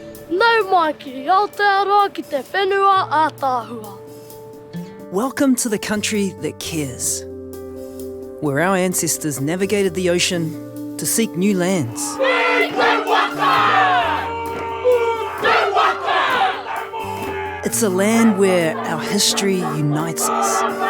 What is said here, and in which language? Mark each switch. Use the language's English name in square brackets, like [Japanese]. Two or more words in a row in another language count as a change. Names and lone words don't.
[Māori] Nau mai ki Aotearoa ki te whenua ātāhua. [English] Welcome to the country that cares, where our ancestors navigated the ocean to seek new lands. It's a land where our history unites us.